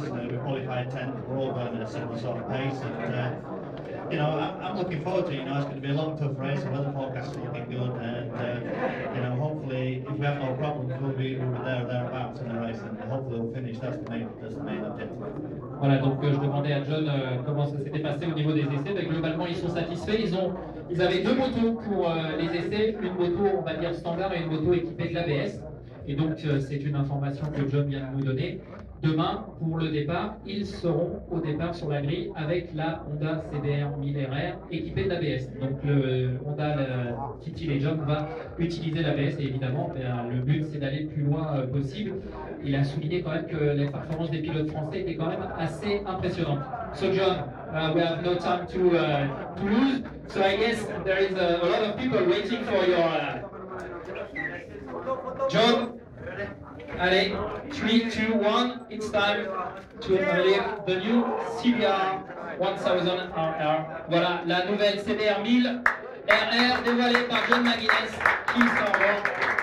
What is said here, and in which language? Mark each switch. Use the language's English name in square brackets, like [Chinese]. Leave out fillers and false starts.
[English] We qualified 10th. We're all going at a similar sort of pace. And, you know, I'm looking forward to it. You know, it's going to be a long, tough race. The weather forecast is looking good, and you know, hopefully, if we have no problems, we'll be there or thereabouts in the race, and hopefully we'll finish. That's the main objective. [French] Voilà, donc je demandais à John comment ça s'était passé au niveau des essais. Ben, globalement, ils sont satisfaits. Ils avaient deux motos pour les essais, une moto, on va dire standard, et une moto équipée de l'ABS. Et donc, c'est une information que John vient de nous donner. Demain, pour le départ, ils seront au départ sur la grille avec la Honda CBR 1000 RR équipée de l'ABS. Donc le Honda TT Legend va utiliser l'ABS et évidemment le but c'est d'aller le plus loin possible. Il a souligné quand même que les performances des pilotes français étaient quand même assez impressionnantes. [English] So John, we have no time to lose. So I guess there is a lot of people waiting for your John. Allez, 3, 2, 1, it's time to unveil the new CBR 1000 RR. [French] Voilà, la nouvelle CBR 1000 RR dévoilée par John McGuinness qui s'en va.